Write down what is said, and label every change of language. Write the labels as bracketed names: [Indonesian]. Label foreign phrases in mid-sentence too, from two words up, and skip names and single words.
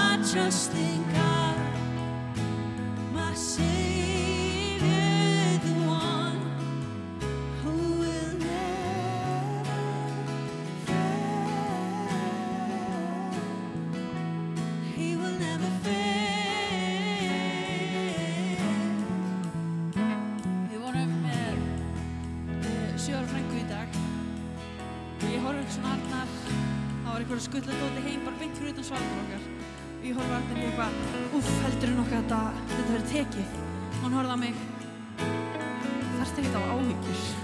[English] trust in God, my Savior, the one who will never fail. He will never fail. [Icelandic] Við vorum með 7 ára frænku í dag og ég horfði eitthvað svona Arnar, það var eitthvað skutladóti heim bara beint fyrir utan svaldur okkar og ég horfði á Arnar í eitthvað, heldurðu nokkuð að þetta verður tekið? Og hann horfði á mig, þarftu ekkert á áhyggjur.